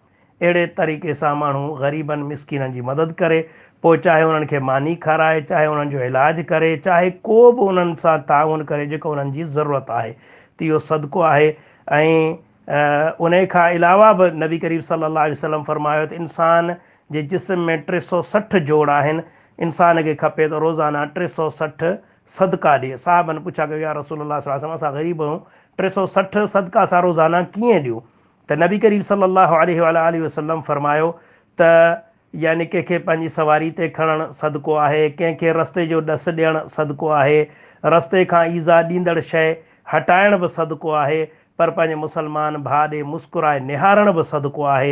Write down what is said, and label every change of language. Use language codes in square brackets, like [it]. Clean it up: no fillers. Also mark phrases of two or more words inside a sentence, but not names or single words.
[sd] अहिड़े तरीक़े सां माण्हू ग़रीबनि मिसकीननि जी मदद करे, पोइ चाहे उन्हनि खे मानी खाराए, चाहे उन्हनि जो इलाजु करे, चाहे को बि उन्हनि सां ताउन करे जेको उन्हनि जी ज़रूरत आहे, त इहो सदको आहे। ऐं उन खां अलावा बि नबी करीम [ar] صلى الله عليه وسلم [sd] फरमायो त इंसान जे जिस्म में 360 जोड़ आहिनि, इंसान खे खपे त रोज़ाना 360 सदका ॾिए। साहबनि पुछा कयो [ar] يا رسول الله صلى الله عليه وسلم, [sd] असां ग़रीब आहियूं, 360 सदका असां रोज़ाना कीअं ॾियूं? त नबी करीम [ar] صلى الله عليه وسلم [sd] फरमायो त यानी कंहिंखे पंहिंजी सवारी ते खणणु सदको आहे, कंहिंखे रस्ते जो ॾसु ॾियणु सदको आहे, रस्ते खां ईज़ा ॾींदड़ शइ हटाइण बि सदको आहे, पर पंहिंजे मुस्लमान भाउ ॾे मुस्कुराए निहारणु बि सदको आहे।